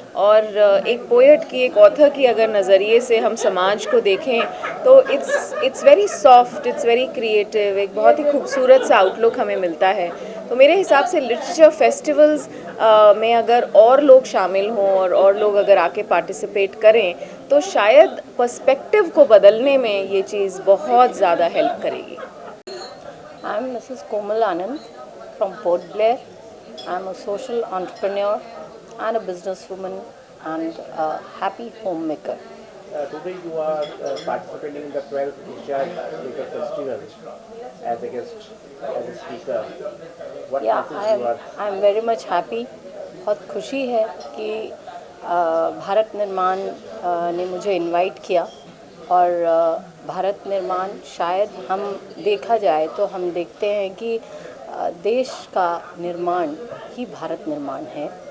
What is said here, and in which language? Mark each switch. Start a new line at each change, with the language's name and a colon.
Hindi: और एक पोएट की, एक ऑथर की अगर नज़रिए से हम समाज को देखें तो
English: it's very soft, it's very creative,
Hindi: एक बहुत ही खूबसूरत सा आउटलुक हमें मिलता है। तो मेरे हिसाब से लिटरेचर फेस्टिवल्स में अगर और लोग शामिल हों और लोग अगर आके पार्टिसिपेट करें तो शायद पर्सपेक्टिव को बदलने में ये चीज़ बहुत ज़्यादा हेल्प करेगी।
English: I'm Mrs. Komal Anand from Port Blair. I'm a social entrepreneur and a businesswoman and a happy homemaker. Today you are participating in the 12th Asian Literature Festival as a guest, as a speaker. What message you are? I'm very much happy.
Hindi: बहुत खुशी है कि भारत निर्माण ने मुझे invite किया और भारत निर्माण शायद हम देखा जाए तो हम देखते हैं कि देश का निर्माण ही भारत निर्माण है।